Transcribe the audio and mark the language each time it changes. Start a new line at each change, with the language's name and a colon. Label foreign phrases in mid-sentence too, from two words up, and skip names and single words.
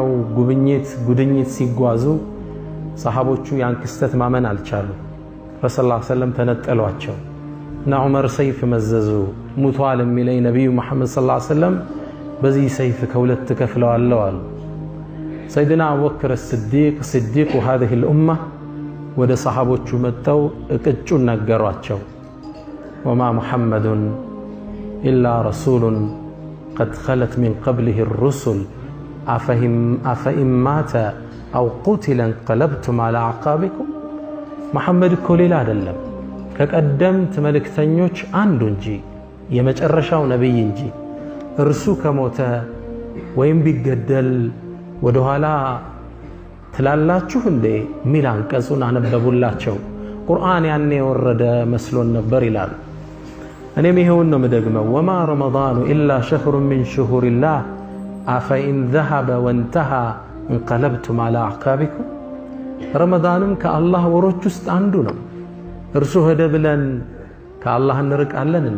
Amharic: ጉድኝት ሲጓዙ ሰሃቦቹ ያን ክስተት ማመን አልቻሉ። ረሱላህ
Arabic: صلى الله عليه وسلم
Amharic: ተነጠሏቸው እና ዑመር ሰይፍ መዘዙ። ሙቷል የሚለኝ ነቢዩ መሐመድ
Arabic: صلى الله عليه وسلم
Amharic: በዚህ ሰይፍ ከሁለት ከፍለዋለሁ አሉ። ሰይድና አቡበክር ስዲቁ
Arabic: هذه الأمة
Amharic: ወደ ሰሃቦቹ መጥተው እቅጩን ነገሯቸው።
Arabic: وما محمد إلا رسول قد خلت من قبله الرسل أفإن مات أو قتل انقلبتم على أعقابكم.
Amharic: محمد እኮ ሌላ አይደለም ከቀደምት መልእክተኞች አንዱ እንጂ የመጨረሻው ነብይ እንጂ እርሱ ከሞተ ወይም ቢገደል ወደ ኋላ ትላላችሁ እንዴ ሚል አንቀጹን አነበቡላቸው። ቁርአን ያኔ የወረደ መስሎን ነበር ይላሉ። እኔም ይሄውን ነው የምደግመው።
Arabic: وما رمضان إلا شهر من شهور الله أفإن ذهب وانتهى انقلبتم على أعقابكم።
Amharic: ረመዳንም ከአላህ ወሮች ውስጥ አንዱ ነው። እርሱ ሄደ ብለን ከአላህ እንርቃለን እንዴ?